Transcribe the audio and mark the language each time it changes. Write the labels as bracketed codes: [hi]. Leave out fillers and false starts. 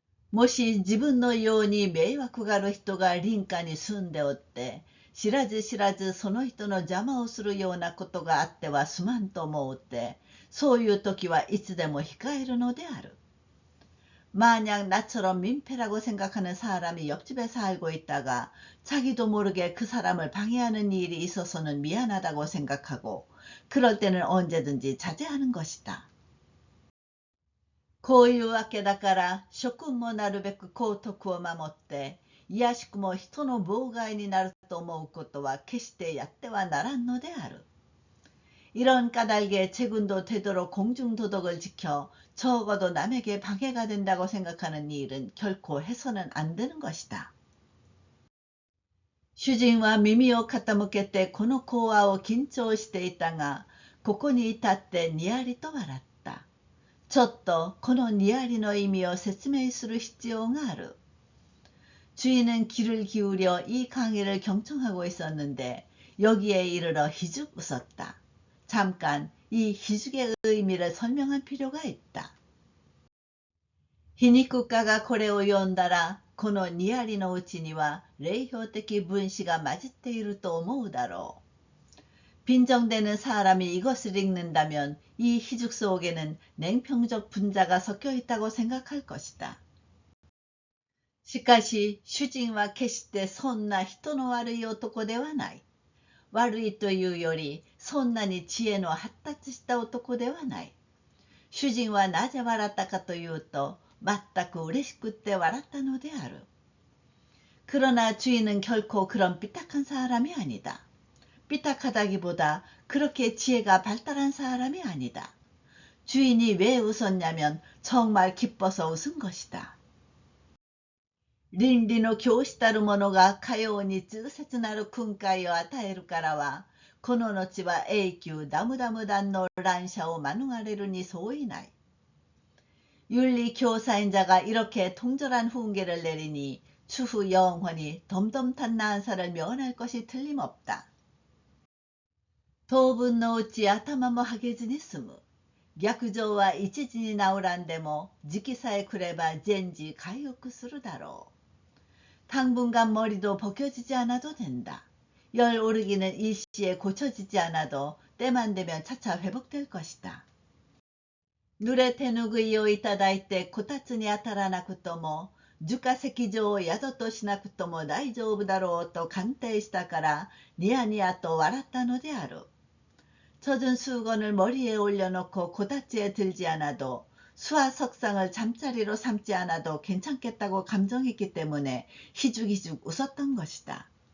[ja] もし自分のように迷惑がある人が林家に住んでおって、知らず知らずその人の邪魔をするようなことがあってはすまんと思うて、そういう時はいつでも控えるのである。 [ko] 만약 나처럼 민폐라고 생각하는 사람이 옆집에 살고 있다가 자기도 모르게 그 사람을 방해하는 일이 있어서는 미안하다고 생각하고 그럴 때는 언제든지 자제하는 것이다. [ja] こういうわけだから諸君もなるべく公徳を守っていやしくも人の妨害になると思うことは決してやってはならんのである。 [ko] 이런 까닭에 제군도 되도록 공중도덕을 지켜 적어도 남에게 방해가 된다고 생각하는 일은 결코 해서는 안 되는 것이다. [ja] 主人は耳を傾けてこの講話を緊張していたが、ここに至ってにやりと笑った。ちょっとこのにやりの意味を説明する必要がある。 [ko] 주인은 귀를 기울여 이 강의를 경청하고 있었는데 여기에 이르러 희죽 웃었다. 잠깐 이 희죽의 의미를 설명할 필요가 있다. [ja] 皮肉家がこれを読んだら、このニヤリのうちには霊表的分子が混じっていると思うだろう。 [ko] 빈정대는 사람이 이것을 읽는다면 이 희죽 속에는 냉평적 분자가 섞여 있다고 생각할 것이다. [ja] しかし、主人は決してそんな人の悪い男ではない。悪いというより、そんなに知恵の発達した男ではない。主人はなぜ笑ったかというと、全く嬉しくって笑ったのである。 [ko] 그러나 주인은 결코 그런 삐딱한 사람이 아니다. 삐딱하다기보다 그렇게 지혜가 발달한 사람이 아니다. 주인이 왜 웃었냐면 정말 기뻐서 웃은 것이다. [ja] 倫理の教師たる者がかように痛切なる訓戒を与えるからは、この後は永久ダムダム団の乱射を免れるに相違ない。 [ko] 윤리교사인자가 이렇게 통절한 훈계를 내리니 추후 영원히 덤덤탄 난사를 면할 것이 틀림없다. [ja] 当分のうち頭もハゲずに済む。逆上は一時に治らんでも時期さえ来れば全時回復するだろう。 [ko] 당분간 머리도 벗겨지지 않아도 된다. 열 오르기는 일시에 고쳐지지 않아도 때만 되면 차차 회복될 것이다. [ja] 濡れ手ぬぐいをいただいてこたつに当たらなくとも、樹下石上を宿としなくとも大丈夫だろうと鑑定したから、ニヤニヤと笑ったのである。 [ko] 젖은 수건을 머리에 올려놓고 고다치에 들지 않아도, 수화 석상을 잠자리로 삼지 않아도 괜찮겠다고 감정했기 때문에 희죽희죽 웃었던 것이다.